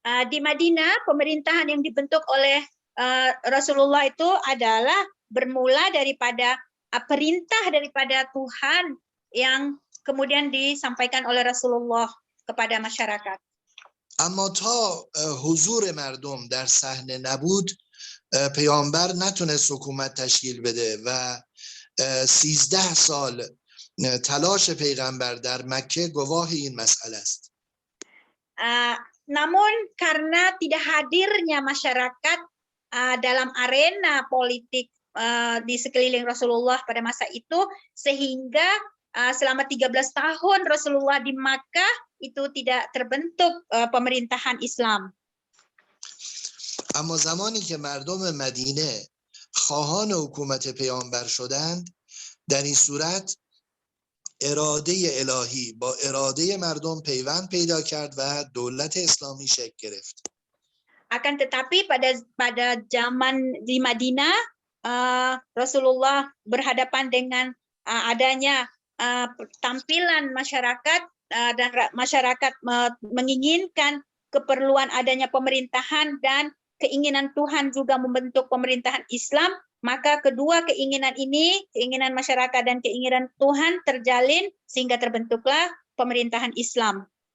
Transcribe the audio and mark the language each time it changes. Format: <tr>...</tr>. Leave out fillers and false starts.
<id>Di Madinah, pemerintahan yang dibentuk oleh Rasulullah itu adalah bermula daripada perintah daripada Tuhan yang kemudian disampaikan oleh Rasulullah kepada masyarakat.</id> <fa>اما تا حضور مردم در صحنه نبود پیامبر نتونست حکومت تشکیل بده و 13 سال تلاش پیغمبر در مکه گواه این مسئله است.</fa> <id>Namun karena tidak hadirnya masyarakat dalam arena politik di sekeliling Rasulullah pada masa itu, sehingga selama 13 tahun Rasulullah di Makkah itu tidak terbentuk pemerintahan Islam.</id> <fa>اما زمانی که مردم مدینه خواهان حکومت پیامبر شدند، در این صورت اراده الهی با اراده مردم پیوند پیدا کرد و دولت اسلامی شکل گرفت.</fa> <id>Akan tetapi pada zaman di Madinah, Rasulullah berhadapan dengan adanya tampilan masyarakat dan masyarakat menginginkan keperluan adanya pemerintahan dan keinginan Tuhan juga membentuk pemerintahan Islam, maka kedua keinginan ini, keinginan masyarakat dan keinginan Tuhan terjalin sehingga terbentuklah pemerintahan Islam.</id>